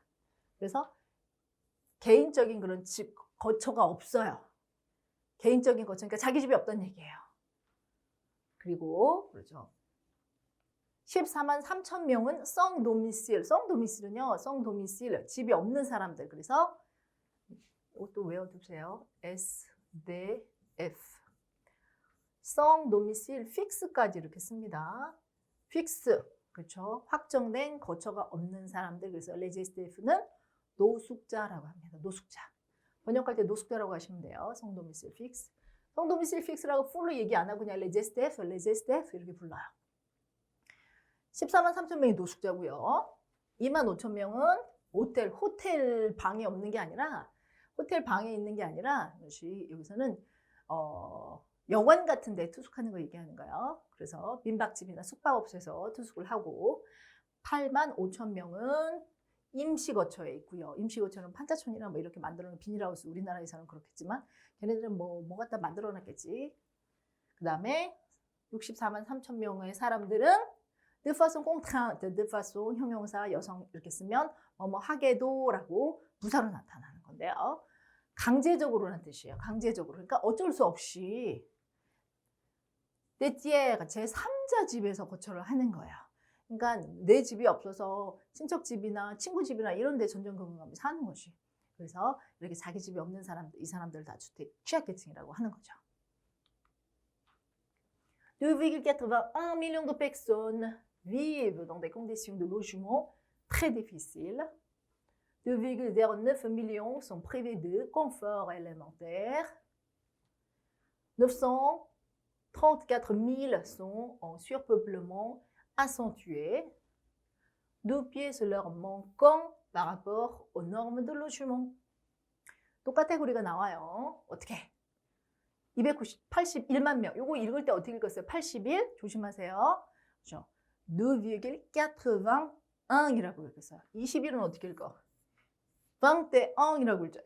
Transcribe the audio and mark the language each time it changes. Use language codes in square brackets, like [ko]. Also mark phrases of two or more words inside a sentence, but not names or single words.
[ko] 그래서 개인적인 그런 집 거처가 없어요. 개인적인 거처, 그러니까 자기 집이 없다는 얘기예요. 그리고 그렇죠. 14만 3천 명은 [fr] sans domicile. sans domicile [ko] 은요. [fr] sans domicile, [ko] 집이 없는 사람들. 그래서 이것도 외워두세요. SDF. [fr] sans domicile fixe [ko] 까지 이렇게 씁니다. fix, 그렇죠. 확정된 거처가 없는 사람들. 그래서 [fr] les SDF [ko] 는 노숙자라고 합니다. 노숙자. 번역할 때 노숙자라고 하시면 돼요. [fr] sans domicile fixe. sans domicile fixe [ko] 라고 풀로 얘기 안 하고 그냥 [fr] les SDF [ko] 이렇게 불러요. 14만 3천 명이 노숙자고요. 2만 5천 명은 호텔 방에 없는 게 아니라 호텔 방에 있는 게 아니라 여기서는 여관 같은 데 투숙하는 거 얘기하는 거예요. 그래서 민박집이나 숙박업소에서 투숙을 하고 8만 5천 명은 임시거처에 있고요. 임시거처는 판자촌이나 뭐 이렇게 만들어놓은 비닐하우스, 우리나라에서는 그렇겠지만 걔네들은 뭐 갖다 만들어놨겠지. 그 다음에 64만 3천 명의 사람들은 [fr] de façon contrainte, de façon [ko] 형용사 여성 이렇게 쓰면 뭐뭐 하게도라고 부사로 나타나는 건데요. 강제적으로라는 뜻이에요. 강제적으로. 그러니까 어쩔 수 없이 떼띠에가 제3자 집에서 거처를 하는 거예요. 그러니까 내 집이 없어서 친척 집이나 친구 집이나 이런 데 전전긍긍하며 사는 것이. 그래서 이렇게 자기 집이 없는 사람들, 이 사람들 다 주택 취약계층이라고 하는 거죠. [fr] 2,81 millions de personnes vivent dans des conditions de logement très difficiles. 2,09 millions sont privés de confort élémentaire. 934 000 sont en surpeuplement accentué. 2 pièces leur manquant par rapport aux normes de logement. [ko] 또 카테고리가 나와요. 어떻게? 281만 명. 요거 읽을 때 어떻게 읽었어요? 81. 조심하세요. 그렇죠? 2,81이라고 읽었어요. 21은 어떻게 읽어? 21이라고 읽죠.